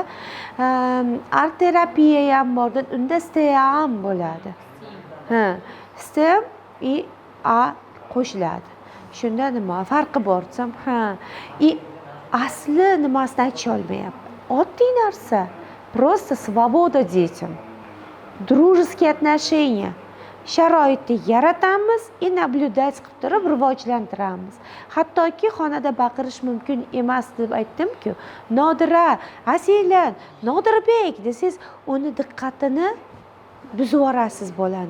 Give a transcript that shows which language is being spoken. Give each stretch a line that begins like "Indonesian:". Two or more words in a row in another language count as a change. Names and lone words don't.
Uzbek: Art terapiya ham bor, unda STEM bo'ladi. STEM и A qo'shiladi. Shunda nima farqi bor desam, asli nimasini aytisha olmayapti. Oddiy narsa.
Russian: Просто свобода детям. Дружеские отношения.
Uzbek: Sharoitni yaratamiz, naблюдать qilib turib rivojlantiramiz. Hattoki xonada baqirish mumkin emas deb aytdim-ku. Nodira, Asiylan, Nodirbek desangiz, uni diqqatini buzib yuborasiz bolani.